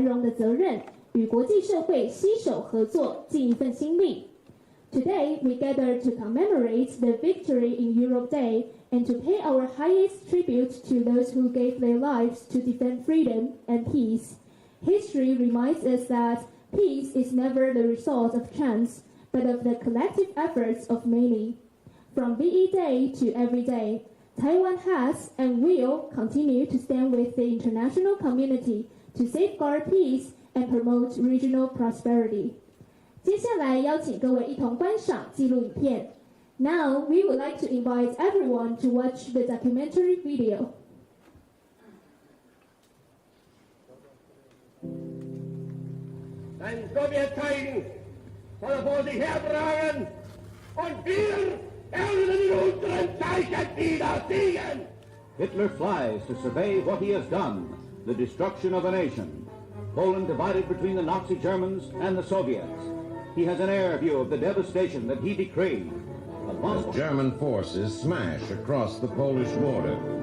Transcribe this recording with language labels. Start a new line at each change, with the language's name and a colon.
Chinese: 荣的责任，与国际社会携手合作，尽一份心力。
English: Today, we gather to commemorate the Victory in Europe Day and to pay our highest tribute to those who gave their lives to defend freedom and peace. History reminds us that peace is never the result of chance, but of the collective efforts of many. From VE Day to every day, Taiwan has and will continue to stand with the international community to safeguard peace and promote regional prosperity.
Chinese: 接下来邀请各位一同观赏纪录影片。
English: Now we would like to invite everyone to watch the documentary video.
German: Ein Sowjetzeichen soll er vor sich hertragen und wir werden in unseren Zeichen wieder siegen.
English: Hitler flies to survey what he has done, the destruction of a nation. Poland divided between the Nazi Germans and the Soviets. He has an air view of the devastation that he decreed. As German forces smash across the Polish border.